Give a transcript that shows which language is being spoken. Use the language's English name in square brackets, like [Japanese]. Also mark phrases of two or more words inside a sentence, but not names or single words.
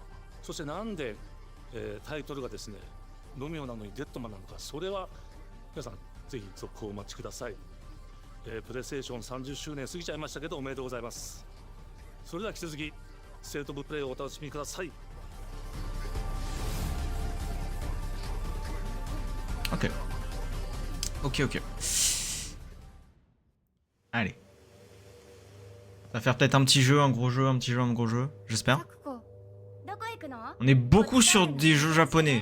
[Japanese] そしてなんで、タイトルがですね、ロミオなのにデッドマンなのか、それは皆さんぜひ続報をお待ちください。プレイステーション30周年過ぎちゃいましたけどおめでとうございます。それでは引き続きステートオブプレイをお楽しみください。 [French] Ok. Ok. Allez. Ça va faire peut-être un petit jeu, un gros jeu, un petit jeu, un gros jeu, j'espère. On est beaucoup sur des jeux japonais.